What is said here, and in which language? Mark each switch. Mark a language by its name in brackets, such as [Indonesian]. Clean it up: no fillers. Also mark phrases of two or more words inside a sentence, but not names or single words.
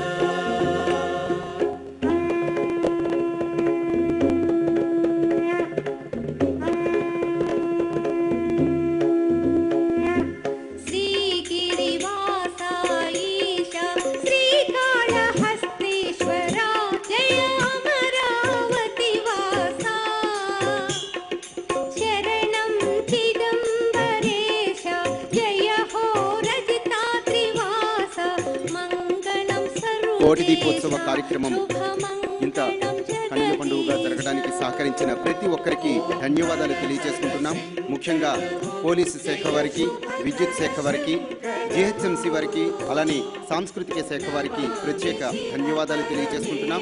[Sanskrit] श्रीगिरिवासा ईश श्रीकाళहस्तीश्वरा जय अमरावतीवासा शरणं चिदम्बरेश जय हो रजतात्रिवास मङ्गलं [Telugu] కోటి దీపోత్సవ కార్యక్రమం ఇంత కనుల పండుగగా జరగడానికి జరగడానికి సహకరించిన ప్రతి ఒక్కరికి ధన్యవాదాలు తెలియజేసుకుంటున్నాం. ముఖ్యంగా పోలీసు శాఖ వారికి, విద్యుత్ శాఖ వారికి, జిహెచ్ఎంసీ వారికి, అలానే సాంస్కృతిక శాఖ వారికి ప్రత్యేక ధన్యవాదాలు తెలియజేసుకుంటున్నాం.